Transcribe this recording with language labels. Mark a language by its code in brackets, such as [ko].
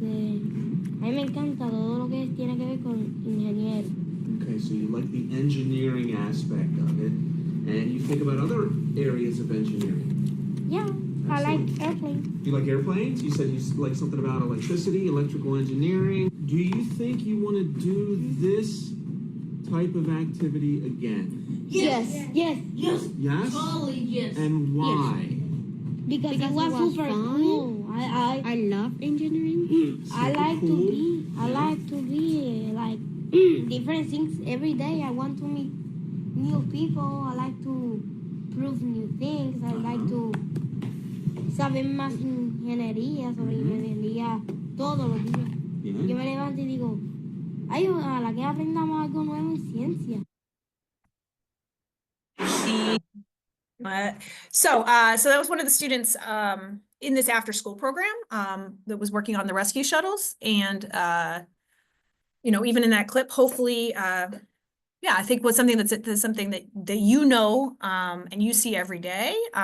[es] A mí me encanta todo lo que tiene que ver con ingeniero. [en] Okay, so you like the engineering aspect of it, and you think about other areas of engineering. Yeah, I like airplanes. You like airplanes? You said you like something about electricity, electrical engineering. Do you think you want to do this type of activity again? Yes. Yes? Totally yes. And why? Because it was super cool. I love engineering. I like to be like different things every day. I want to meet new people. I like to prove new things. I like to [es] saber más ingeniería, sobre ingeniería todos los días. [en] Yeah. [es] Yo me levanto y digo, ay, ojalá que aprendamos algo nuevo en ciencia. [en] So that was one of the students in this after school program that was working on the rescue shuttles. And, even in that clip, hopefully, I think was something that's something that and you see every day.